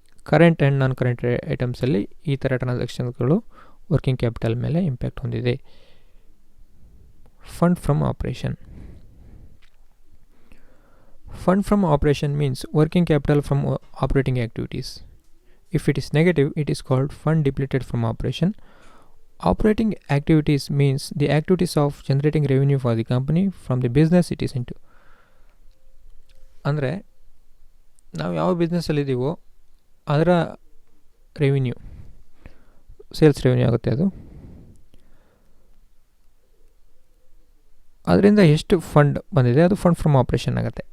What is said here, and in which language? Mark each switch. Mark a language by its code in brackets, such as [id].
[kn] Current and non current ಐಟಮ್ಸಲ್ಲಿ ಈ ಥರ ಟ್ರಾನ್ಸಾಕ್ಷನ್ಸ್ಗಳು working capital ಮೇಲೆ ಇಂಪ್ಯಾಕ್ಟ್ ಹೊಂದಿದೆ. [en] Fund from operation. Fund from operation means working capital from operating activities. If it is negative, it is called fund depleted from operation. Operating activities means the activities of generating revenue for the company from the business it is into. [kn] ಅಂದರೆ ನಾವು ಯಾವ ಬಿಸ್ನೆಸ್ಸಲ್ಲಿದ್ದೀವೋ ಅದರ revenue, sales revenue ಆಗುತ್ತೆ. ಅದು ಅದರಿಂದ ಎಷ್ಟು fund ಬಂದಿದೆ ಅದು ಫಂಡ್ ಫ್ರಮ್ ಆಪರೇಷನ್ ಆಗುತ್ತೆ.